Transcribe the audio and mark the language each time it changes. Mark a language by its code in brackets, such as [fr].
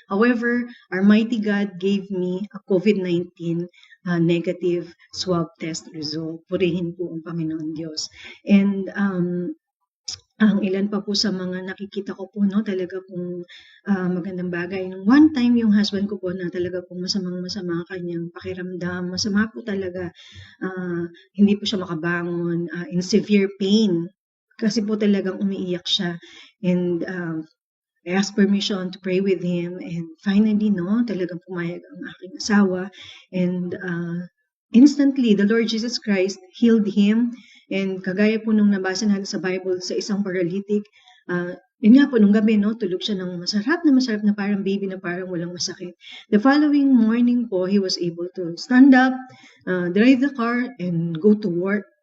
[en] However, our mighty God gave me a COVID-19 negative swab test result. [tl] Purihin po ang Panginoon Diyos. And ang ilan pa po sa mga nakikita ko po, no, talaga pong magandang bagay. [en] One time, [tl] yung husband ko po na talaga pong masamang-masama kanyang pakiramdam. Masama po talaga. Hindi po siya makabangon. [en] In severe pain. [tl] Kasi po talagang umiiyak siya. [en] And I asked permission to pray with him. And finally, [tl] no, talagang pumayag ang aking asawa. [en] And instantly, the Lord Jesus Christ healed him. [tl] And kagaya po nung nabasa natin sa Bible sa isang paralytic, yun nga po, nung gabi, no, tulog siya ng masarap na parang baby na parang walang masakit. [en] The following morning po, he was able to stand up, drive the car, and go to work.